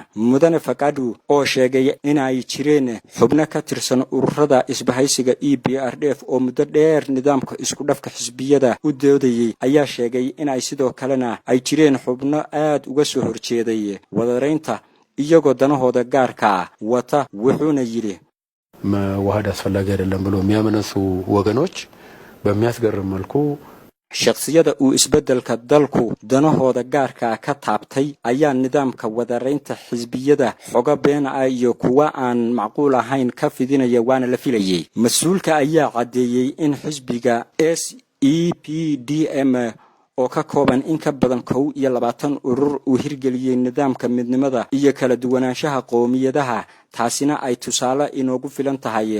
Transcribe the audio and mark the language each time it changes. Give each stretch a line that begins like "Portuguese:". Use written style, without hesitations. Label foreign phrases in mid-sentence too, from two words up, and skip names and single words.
Somali: mudane Fakaadu oo sheegay in ay jireen xubno ka tirsan ururada isbahaysiga EPRDF oo muddo dheer nidaamka isku dhafka xisbiyada u doodayay ayaa sheegay in ay sidoo kalena ay jireen xubno aad uga soo horjeeday wadaraynta iyagoo danahooda gaarka wata. wuxuuna yiri
Amharic: መዋሃድ አስፈላጊ አይደለም ብሎ የሚያመነሱ ወገኖች በሚያስገርም መልኩ
Somali: shakhsiyada uu isbedelka dalku danahooda gaarka ka taabtay ayaa nidaamka wadaraynta xisbiyada xoga been ah iyo kuwa aan macquul ahayn ka fidinaya waana la filayay. mas'uulka ayaa cadeeyay in xisbiga SEPDM oo ka kooban in ka badan 22 urur uu hirgeliyay nidaamka midnimada iyo kala duwanaanshaha qoomiyadaha, taasina ay tusaale inoogu filan tahay.